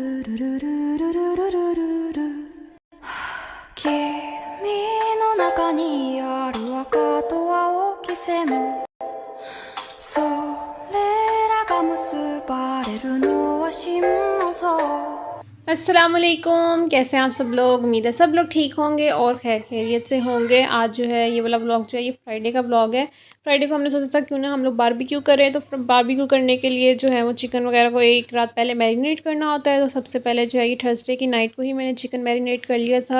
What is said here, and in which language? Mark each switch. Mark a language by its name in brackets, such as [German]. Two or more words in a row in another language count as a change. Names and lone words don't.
[Japanese] 君の中にある赤と青き線それらが結ばれるのは心の像 [Hindi] अस्सलाम वालेकुम। कैसे हैं आप सब लोग। उम्मीद है सब लोग ठीक होंगे और खैर खैरियत से होंगे। आज जो है ये वाला व्लॉग जो है ये फ्राइडे का व्लॉग है। फ्राइडे को हमने सोचा था क्यों ना हम लोग बारबेक्यू करें, तो बारबेक्यू करने के लिए जो है वो चिकन वगैरह को एक रात पहले मैरिनेट करना होता है। तो सबसे पहले जो है ये थर्सडे की नाइट को ही मैंने चिकन मैरिनेट कर लिया था।